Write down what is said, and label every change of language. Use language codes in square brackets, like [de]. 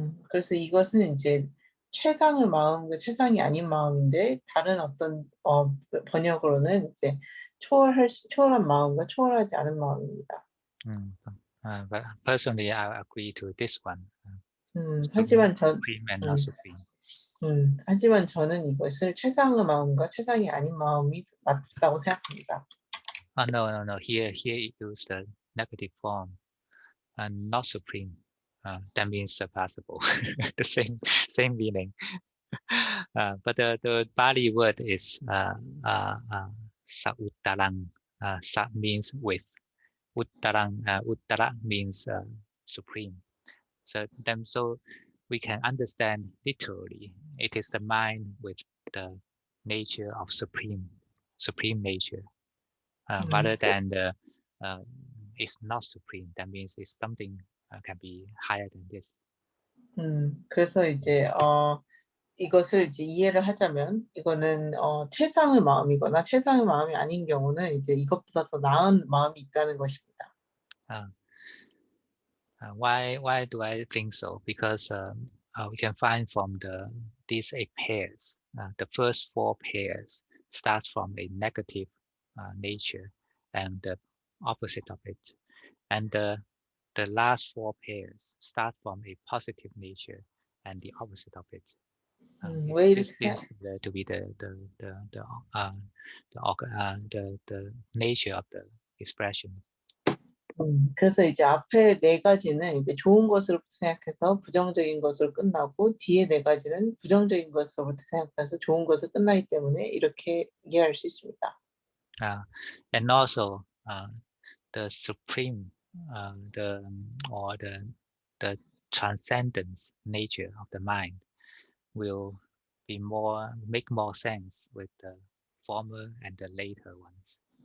[ko] 그래서 이것은 이제 최상의 마음과 최상이 아닌 마음인데 다른 어떤 번역으로는 이제 초월한 마음과 초월하지 않은 마음입니다. [en] But personally, I agree to this one. [ko] 하지만 [en] supreme and not supreme. [ko] 하지만 저는 이것을 최상의 마음과 최상이 아닌 마음이 맞다고 생각합니다. [en] No. Here it used the negative form, and not supreme. That means surpassable. The same meaning. But the Pali word is sauttarang. Sa means with. Uttarang. Uttara means supreme. So we can understand literally. It is the mind with the nature of supreme nature, rather than the it's not supreme. That means it's something can be higher than this. [ko] 그래서 이제 이것을 이제 이해를 하자면 이거는 최상의 마음이거나 최상의 마음이 아닌 경우는 이제 이것보다 더 나은 마음이 있다는 것입니다. [en] Why do I think so? Because we can find from these 8 pairs, the first 4 pairs start from a negative nature and the opposite of it, and the last 4 pairs start from a positive nature and the opposite of it. This seems to be the nature of the expression. [ko] 그래서 이제 앞에 4가지는 이제 좋은 것으로부터 생각해서 부정적인 것으로 끝나고 뒤에 4가지는 부정적인 것으로부터 생각해서 좋은 것으로 끝나기 때문에 이렇게 이해할 수 있습니다. [en] And also the supreme, the transcendence nature of the mind will make more sense with the former and the later ones.